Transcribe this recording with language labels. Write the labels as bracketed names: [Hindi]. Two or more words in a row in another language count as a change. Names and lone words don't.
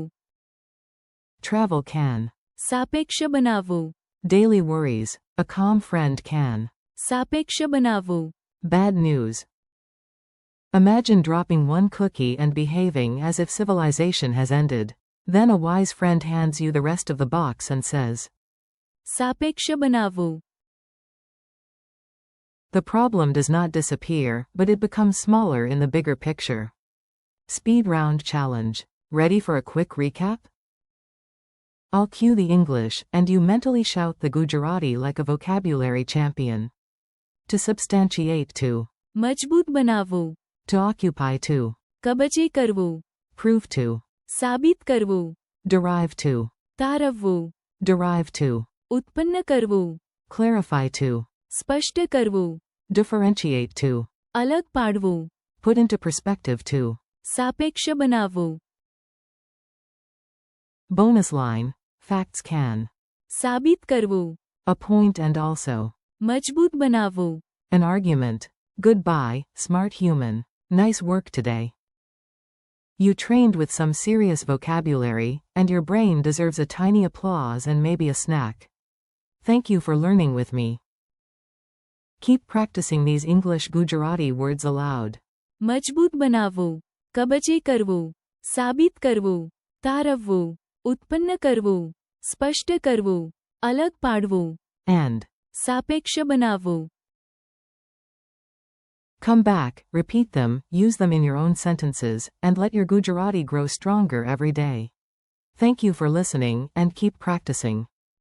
[English] travel can. [Gujarati] સાપેક્ષ બનાવવું. [English] Daily worries. A calm friend can. [Gujarati] સાપેક્ષ બનાવવું. [English] Bad news. Imagine dropping one cookie and behaving as if civilization has ended. Then a wise friend hands you the rest of the box and says, [Gujarati] સાપેક્ષ બનાવવું. [English] the problem does not disappear, but it becomes smaller in the bigger picture. Speed round challenge. Ready for a quick recap? I'll cue the English, and you mentally shout the Gujarati like a vocabulary champion. To substantiate to. [Gujarati] મજબૂત બનાવવું. [English] To occupy to. [Gujarati] કબજે કરવું. [English] Prove to. [Gujarati] સાબિત કરવું. [English] Derive to. [Gujarati] તારવવું. [English] Derive to. [Gujarati] ઉત્પન્ન કરવું. [English] Clarify to. [Gujarati] સ્પષ્ટ કરવું. [English] Differentiate to. [Gujarati] અલગ પાડવું. [English] Put into perspective to. [Gujarati] સાપેક્ષ બનાવવું. [English] Bonus line. Facts can. [Gujarati] સાબિત કરવું. [English] A point and also. [Gujarati] મજબૂત બનાવવું. [English] An argument. Goodbye, smart human. Nice work today. You trained with some serious vocabulary, and your brain deserves a tiny applause and maybe a snack. Thank you for learning with me. Keep practicing these English Gujarati words aloud. [Gujarati] મજબૂત બનાવવું. કબજે કરવું. સાબિત કરવું. તારવવું. ઉત્પન્ન કરવું. સ્પષ્ટ કરવું. અલગ પાડવું. [English] And. [Gujarati] સાપેક્ષ બનાવવું. [English] Come back, repeat them, use them in your own sentences, and let your Gujarati grow stronger every day. Thank you for listening, and keep practicing.